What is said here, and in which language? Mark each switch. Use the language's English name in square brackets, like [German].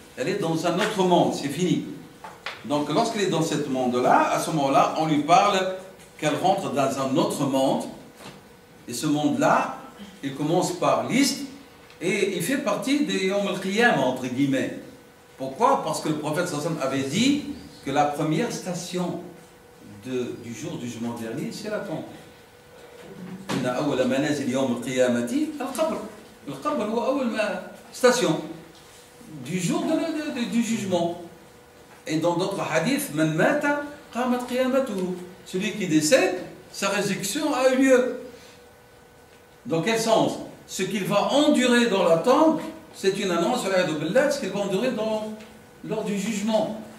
[French] Elle est dans un autre monde, c'est fini. Donc lorsqu'elle est dans ce monde-là, à ce moment-là, on lui parle qu'elle rentre dans un autre monde. Et ce monde-là, il commence par l'Ist et il fait partie des Yom al-Qiyamah, entre guillemets. Pourquoi? Parce que le prophète sallallahu alayhi wa sallam avait dit que la première station du jour du jugement dernier, c'est la tombe. [Arabic] إن أول منازل يوم القيامة القبر. القبر هو أول [French] station du jour du jugement. Et dans d'autres hadiths, [Arabic] man mata qamat qiyamatuhu. [French] Celui qui décède, sa résurrection a eu lieu. Dans quel sens? Ce qu'il va endurer dans la tombe, c'est une annonce sur la de ce qu'il va endurer lors du jugement.